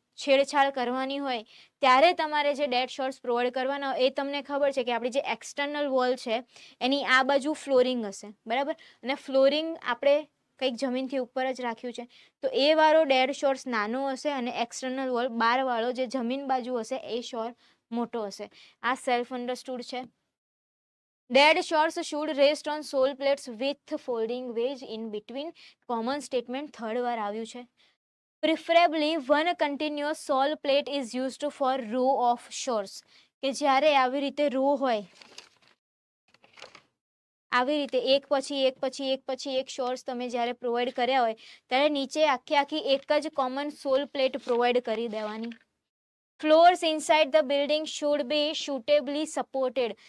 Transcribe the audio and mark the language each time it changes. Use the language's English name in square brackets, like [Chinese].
[Gujarati] છેડછાડ કરવાની હોય ત્યારે તમારે જે ડેડ શોર્ટ્સ પ્રોવાઈડ કરવાના હોય એ તમને ખબર છે કે આપણી જે એક્સટર્નલ વોલ છે એની આ બાજુ ફ્લોરિંગ હશે, બરાબર, અને ફ્લોરિંગ આપણે કંઈક જમીનથી ઉપર જ રાખ્યું છે તો એ વાળો ડેડ શોર્ટ્સ નાનો હશે અને એક્સટર્નલ વોલ બારવાળો જે જમીન બાજુ હશે એ શોર મોટો હશે. આ સેલ્ફ અન્ડરસ્ટુડ છે. [English] Dead shores should rest on sole plates with folding wedge in between. Common statement third [Gujarati] વાર આવ્યું છે. [English] Preferably one continuous sole plate is used for row of shores. [Gujarati] કે જ્યારે આવી રીતે રો હોય, આવી રીતે એક પછી એક પછી એક પછી એક શોર્ટ્સ તમે જ્યારે પ્રોવાઈડ કર્યા હોય ત્યારે નીચે આખી એક જ કોમન સોલ પ્લેટ પ્રોવાઈડ કરી દેવાની. [English] Floors inside the building should be suitably supported.